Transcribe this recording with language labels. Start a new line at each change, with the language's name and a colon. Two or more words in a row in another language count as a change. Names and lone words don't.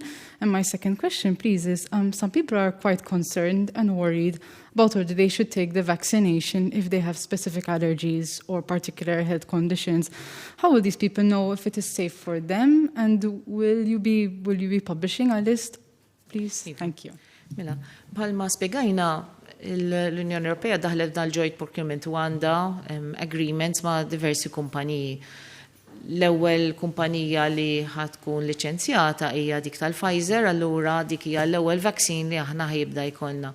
English: And my second question, please, is some people are quite concerned and worried about whether they should take the vaccination if they have specific allergies or particular health conditions. How will these people know if it is safe for them? And will you be publishing a list, please? Thank you.
Maltese: Mela, bħalma spiegajna l-Unjoni Ewropea daħlet dal- joint procurement u għandha agreements ma' diversi kumpaniji. L-ewwel kumpanija li ħatkun liċenzjata hija dik tal-Pfizer, allura dik hija l-ewwel vaccine li aħna ħajibda jkollna.